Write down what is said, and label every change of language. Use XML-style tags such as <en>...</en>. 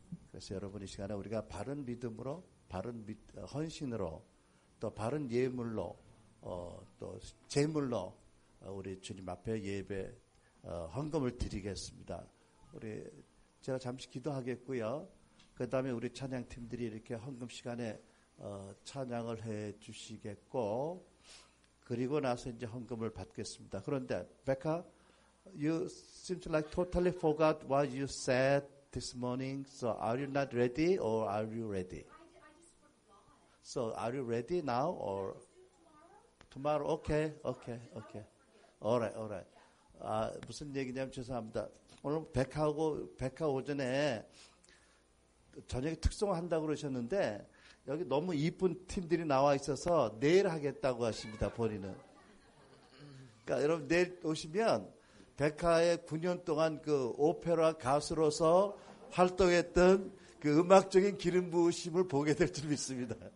<ko>그래서 여러분 이 시간에 우리가 바른 믿음으로, 바른 헌신으로, 또 바른 예물로, 또 제물로 우리 주님 앞에 예배 헌금을 드리겠습니다. 제가 잠시 기도하겠고요. 그 다음에 우리 찬양팀들이 이렇게 헌금 시간에 찬양을 해 주시겠고, 그리고 나서 이제 헌금을 받겠습니다. 그런데</ko> <en>Becca, you seems like totally forgot what you said this morning. So are you not ready or are you ready? I just forgot. So are you ready now or tomorrow? Okay. Alright.</en> <ko>무슨 얘기냐면 죄송합니다. 오늘 백화 오전에 저녁에 특송한다고 그러셨는데 여기 너무 이쁜 팀들이 나와 있어서 내일 하겠다고 하십니다. 본인은. 그러니까 여러분 내일 오시면 백화의 9년 동안 그 오페라 가수로서 활동했던 그 음악적인 기름 부으심을 보게 될 줄 믿습니다.</ko>